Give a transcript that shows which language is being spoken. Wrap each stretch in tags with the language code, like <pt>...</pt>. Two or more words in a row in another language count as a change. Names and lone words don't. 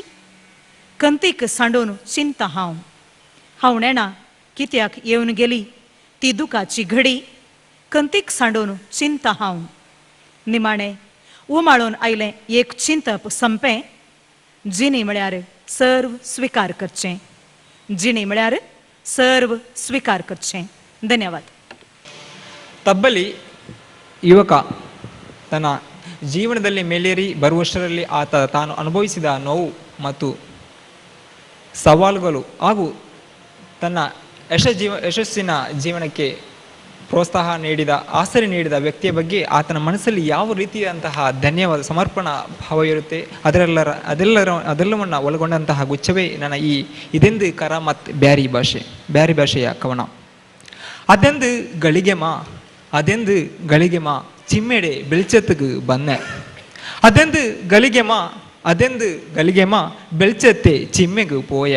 <kok>कंतीक सांडून चिंता हांव. हावणे ना कित्याक येवन गेली ती दुखाची घडी. कंतीक सांडून चिंता हांव. निमाणें उमाळून आयलें एक चिंतप संपें. जिणी म्हळ्यार सर्व स्विकार करचें. जिणी म्हळ्यार सर्व स्विकार करचें.</kok> <kn>ಧನ್ಯವಾದ. ತಬ್ಬಲಿ ಯುವಕ ತನ್ನ ಜೀವನದಲ್ಲಿ ಮೇಲೇರಿ ಬರುವಷ್ಟರಲ್ಲಿ ಆತ ತಾನು ಅನುಭವಿಸಿದ ನೋವು ಮತ್ತು ಸವಾಲುಗಳು ಹಾಗೂ ತನ್ನ ಯಶಸ್ಸಿನ ಜೀವನಕ್ಕೆ ಪ್ರೋತ್ಸಾಹ ನೀಡಿದ ಆಸರೆ ನೀಡಿದ ವ್ಯಕ್ತಿಯ ಬಗ್ಗೆ ಆತನ ಮನಸ್ಸಲ್ಲಿ ಯಾವ ರೀತಿಯಾದಂತಹ ಧನ್ಯವಾದ ಸಮರ್ಪಣಾ ಭಾವ ಇರುತ್ತೆ. ಅದೆಲ್ಲವನ್ನು ಒಳಗೊಂಡಂತಹ ಗುಚ್ಛವೇ ನನ್ನ ಈ ಇದೆಂದು ಕರಾಮತ್ ಬ್ಯಾರಿ ಭಾಷೆಯ ಕವನ.</kn> <bcy>ಅದೆಂದು ಗಳಿಗೆಮ ಚಿಮ್ಮೆಡೆ ಬೆಳ್ಚತ್ತಿಗೆ ಬನ್ನೆ. ಅದೆಂದು ಗಳಿಗೆಮ ಬೆಳ್ಚತ್ತೆ ಚಿಮ್ಮೆಗೆ ಪೋಯ.</bcy>